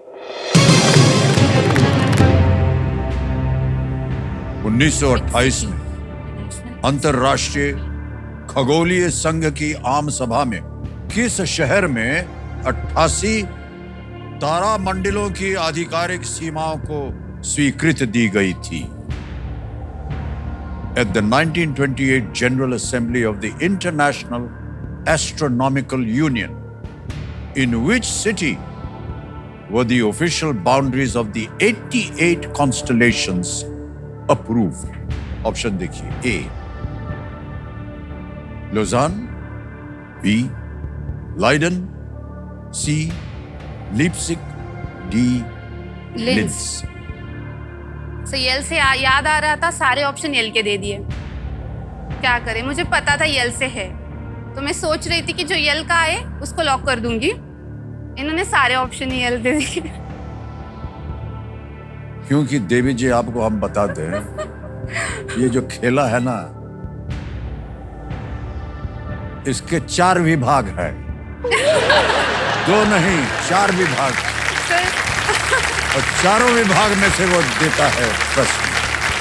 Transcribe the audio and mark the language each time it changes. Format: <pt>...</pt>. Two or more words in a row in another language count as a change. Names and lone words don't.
<hi>1928 में अंतरराष्ट्रीय खगोलीय संघ की आम सभा में किस शहर में 88 तारामंडलों की आधिकारिक सीमाओं को स्वीकृति दी गई थी?</hi> <en>At the 1928 General Assembly of the International Astronomical Union, in which city were the official boundaries of the 88 constellations approved?</en> <hi>ऑप्शन देखिए, A Lausanne, B Leiden, C Leipzig, D Linz। Linz। सो यल से याद आ रहा था, सारे ऑप्शन यल के दे दिए। क्या करें, मुझे पता था यल से है, तो मैं सोच रही थी कि जो यल का आए उसको लॉक कर दूंगी। इन्होंने सारे ऑप्शन ही यल दे दिए। क्योंकि देवी जी आपको हम बता दें, ये जो खेला है ना, इसके 4 विभाग है, 2 नहीं 4 विभाग, और चारों विभाग में से वो देता है प्रश्न।</hi>